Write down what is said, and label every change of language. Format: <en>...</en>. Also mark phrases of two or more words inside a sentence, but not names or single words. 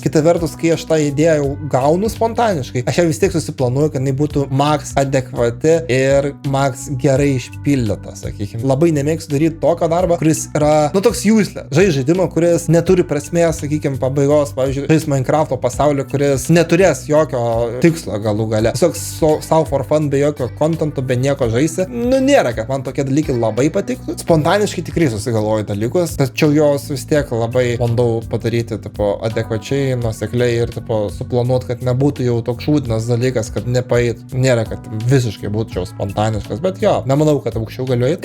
<lt>Kita vertus, kai aš tą idėją jau gaunu spontaniškai, aš ją vis tiek susiplanuoju, kad jinai būtų max adekvati ir max gerai išpildyta, sakykime. Labai nemėgstu daryti tokio darbo, kuris yra, nu, toks useless. Žaidimą, kuris neturi prasmės, sakykime, pabaigos, pavyzdžiui, žais Minecrafto pasaulio, kuris neturės jokio tikslo galų gale. Tiesiog sau</lt> <en>for fun,</en> <lt>be jokio contento, be nieko žaisi. Nu, nėra, kad man tokie dalykai labai patiktų. Spontaniškai tikrai susigalvoju dalykus, tačiau jos vis tiek labai bandau padaryti, tipo, adekvačiai, nuosekliai ir, tipo, suplanuoti, kad nebūtų jau toks šūdinas dalykas, kad nepaeit. Nėra, kad visiškai būčiau spontaniškas, bet jo, nemanau, kad aukščiau galiu eiti.</lt>